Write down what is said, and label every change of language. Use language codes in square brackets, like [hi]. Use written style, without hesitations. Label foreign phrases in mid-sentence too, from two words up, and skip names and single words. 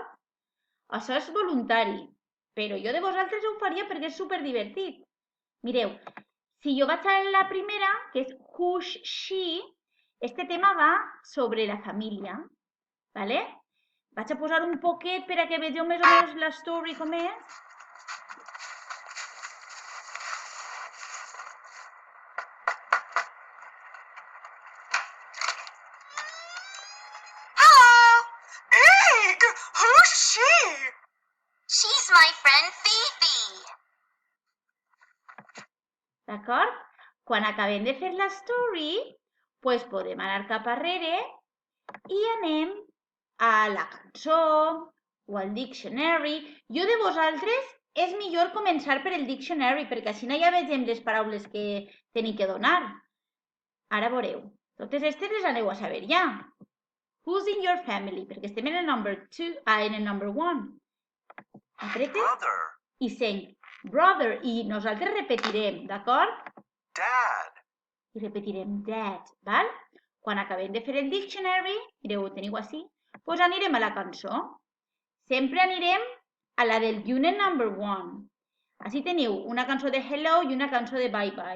[ca] Això és voluntari, però jo de vosaltres ho faria perquè és superdivertit. Mireu, si jo vaig a la primera, que és Who's She, este tema va sobre la família, ¿vale? Vaig a posar un poquet per a que vegeu més o menys la story com és. [en] Hello! Egg! Who's she? She's my friend Fifi. [ca] D'acord? Quan acabem de fer la story, pues podem anar cap arrere i anem a la cançó o al dictionary. Jo de vosaltres és millor començar per el dictionary perquè així ja vegem les paraules que teniu que donar. Ara veureu. Totes aquestes les aneu a saber ja. [en] Who's in your family? [ca] Perquè estem en el number 2, en el number 1. Aprete [en] Brother. [ca] i sent brother i nosaltres repetirem, d'acord? [en] Dad. [ca] I repetirem dad, val? Quan acabem de fer el dictionary, mireu, ho teniu així, doncs anirem a la cançó. Sempre anirem a la del [en] unit number 1. [ca] Així teniu una cançó de hello i una cançó de [en] bye bye.